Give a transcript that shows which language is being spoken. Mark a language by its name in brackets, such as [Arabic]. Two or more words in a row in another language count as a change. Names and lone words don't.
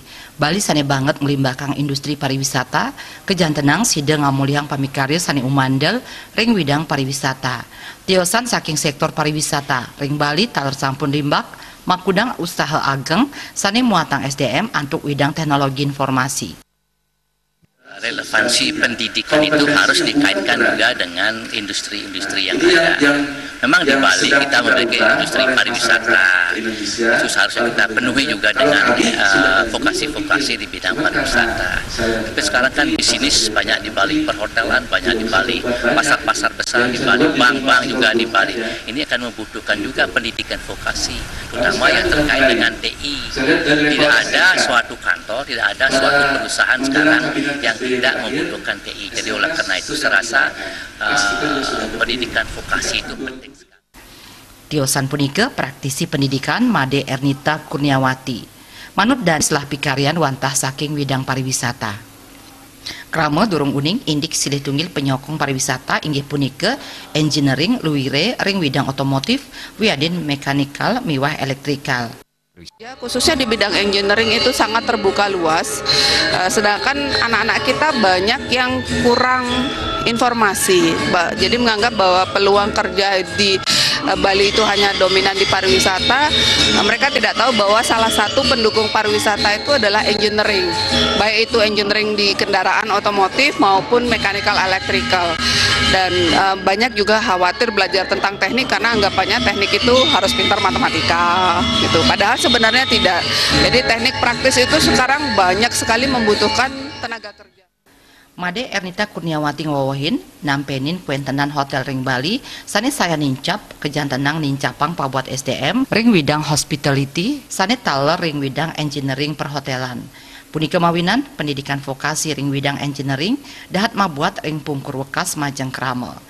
[Balinese] Bali sane banget ngelimbakang industri pariwisata, kejantenang sida ngamuliang pamikarya sane umandel ring widang pariwisata. Tiosan saking sektor pariwisata, ring Bali taler sampun limbak makudang usaha ageng sane muatang SDM antuk widang teknologi informasi. [Indonesian] Relevansi pendidikan itu harus dikaitkan juga dengan industri-industri yang ada. Memang di Bali kita memiliki industri pariwisata, itu seharusnya kita penuhi juga dengan vokasi-vokasi di bidang pariwisata. Tapi sekarang kan bisnis banyak di Bali, perhotelan banyak di Bali, pasar-pasar besar di Bali, bank-bank juga di Bali. Ini akan membutuhkan juga pendidikan vokasi, terutama yang terkait dengan TI. Tidak ada suatu kantor, tidak ada suatu perusahaan sekarang yang tidak membutuhkan TI. Jadi oleh karena itu saya rasa pendidikan vokasi itu penting sekali. [Balinese] Tiosan punika praktisi pendidikan Made Ernita Kurniawati. Manut dan setelah pikarian wantah saking widang pariwisata. Krama durung uning indik silih tunggil penyokong pariwisata inggih punika engineering luwire ring widang otomotif wiadin mekanikal miwah elektrikal. [Indonesian] Ya, khususnya di bidang engineering itu sangat terbuka luas, sedangkan anak-anak kita banyak yang kurang informasi, jadi menganggap bahwa peluang kerja di Bali itu hanya dominan di pariwisata. Mereka tidak tahu bahwa salah satu pendukung pariwisata itu adalah engineering, baik itu engineering di kendaraan otomotif maupun [English] mechanical electrical. [Indonesian] Dan banyak juga khawatir belajar tentang teknik karena anggapannya teknik itu harus pintar matematika gitu. Padahal sebenarnya tidak. Jadi teknik praktis itu sekarang banyak sekali membutuhkan tenaga kerja. [Balinese] Made Ernita Kurniawati ngawahin nampenin kuentenan Hotel Ring Bali sane saya nincap kejantenang nincapang pabuat SDM ring widang hospitality sane taler ring widang engineering perhotelan. Punika mawinan pendidikan vokasi ring widang engineering dahat mabuat ring pungkur wekas Majeng Krama.